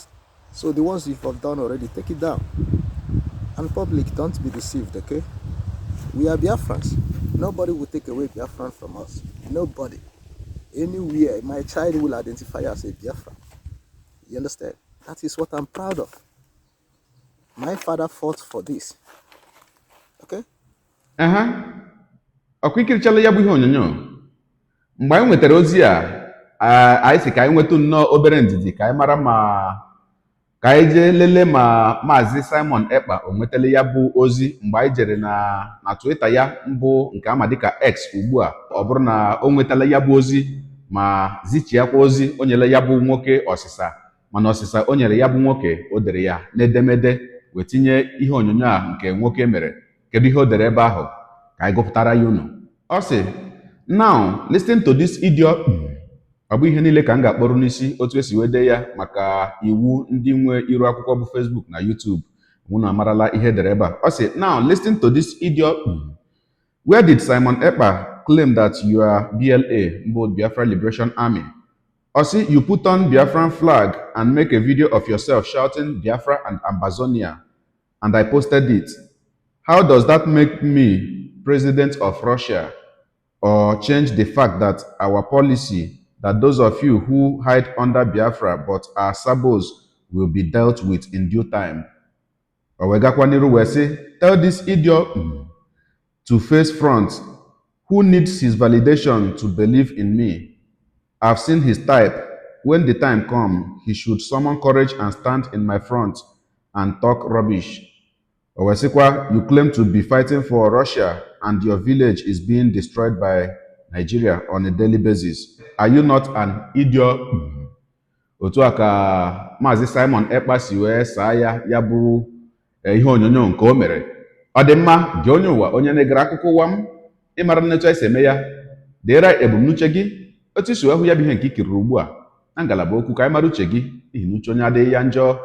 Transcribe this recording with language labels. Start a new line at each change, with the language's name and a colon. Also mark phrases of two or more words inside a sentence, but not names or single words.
English: So the ones you've done already, take it down. And public, don't be deceived, okay? We are Biafrans. Nobody will take away Biafran from us. Nobody. Anywhere, my child will identify as a Biafran. You understand? That is what I'm proud of. My father fought for this. Okay?
Igbo: ọkwa ikirichala ya bụ ihe onyonyo mgbe anyị nwetara ozi anyị si ka anyị nweta nnọọ obere ndidi ka anyị mara ma ka anyị jee lelee ma Mazi Simon Ekpa o nwetala ya bụ ozi mgbe anyị jere na Twitter ya mbụ nke ama dịka X ugbu a. Ọ bụrụ na o nwetala ya bụ ozi ma zichiakwa ozi o nyere ya bụ nwoke ọsịsa, mana ọsịsa o nyere ya bụ nwoke o dere ya n'edemede wee tinye ihe onyonyo a nke nwoke mere. Kedu ihe o dere ebe ahụ? Ka anyị gụpụtara ya unu. Ọ sị,
English: now listen to this idiot.
Igbo: Ọ bụ ihe niile ka m ga-akpọrọ n'isi otu esi wee dee ya maka iwu ndị nwe iru akwụkwọ bụ Facebook na YouTube. Unu amarala ihe edere ebe a. Ọ sị,
English: now listen to this idiot. Where did Simon Ekpa claim that you are BLA, both Biafra Liberation Army?
Igbo: Ọ sị,
English: you put on Biafran flag and make a video of yourself shouting Biafra and Ambazonia, and I posted it. How does that make me president of Russia, or change the fact that our policy that those of you who hide under Biafra but are sabos will be dealt with in due time?
Igbo: Owegakwaniru wee sị,
English: tell this idiot to face front, who needs his validation to believe in me. I've seen his type. When the time comes, he should summon courage and stand in my front and talk rubbish. Owesikwa, you claim to be fighting for Russia and your village is being destroyed by Nigeria on a daily basis. Are you not an idiot?
Igbo: Otu a ka Mazi Simon Ekpa si wee saa ya bụ ihe onyonyo nke o mere. Ọ dị mma gị onye ụwa, onye na-egere akụkọ ụwa m, ịmara nnetu esi eme ya, deere ebumnuche gị otu isi hụ ya bụ ihe nke ikiriri ugbu a na ngalaba okwu ka anyị mara uche gị n'ihi na uche onye adịghị ya njọ.